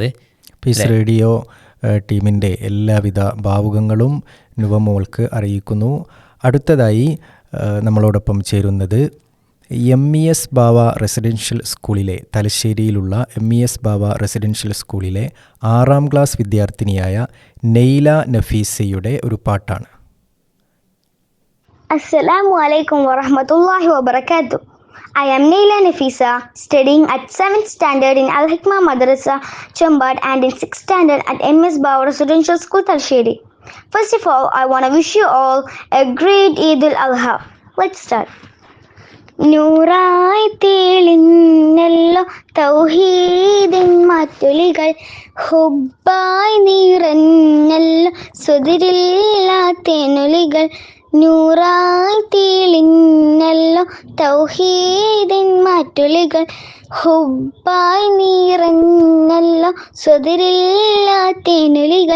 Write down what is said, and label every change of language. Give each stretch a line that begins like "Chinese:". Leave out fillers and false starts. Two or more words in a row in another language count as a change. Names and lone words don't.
Malayalam: പീസ് റേഡിയോ ടീമിൻ്റെ എല്ലാവിധ ഭാവുകങ്ങളും നുവമോൾക്ക് അറിയിക്കുന്നു. അടുത്തതായി നമ്മളോടൊപ്പം ചേരുന്നത് MES ബാവ റെസിഡൻഷ്യൽ സ്കൂളിലെ, തലശ്ശേരിയിലുള്ള MES ബാവ റെസിഡൻഷ്യൽ സ്കൂളിലെ 6ാം ക്ലാസ് വിദ്യാർത്ഥിനിയായ നെയ്ല നഫീസയുടെ ഒരു പാട്ടാണ്.
Arabic: السلام عليكم ورحمة الله وبركاته.
English: I am Neila Nafisa, studying at 7th standard in Al Hikma Madrasa, Chambad, and in 6th standard at MS Bawa Residential School, Talsheri. First of all, I want to wish you all a great Eid al-Adha. Let's start.
Malayalam: നൂറായി തെളിഞ്ഞല്ലോ തൗഹീദിൻ മാറ്റുലികൾ, ഹുബ്ബായി നിറഞ്ഞല്ലോ സുതിരില്ലാത്തേനുലികൾ. നൂറായി തെളിഞ്ഞല്ലോ തൗഹീദിൻ മാറ്റുലികൾ, ഹുബ്ബായി നിറഞ്ഞല്ലോ സ്വതിരില്ലാത്തേനുലികൾ.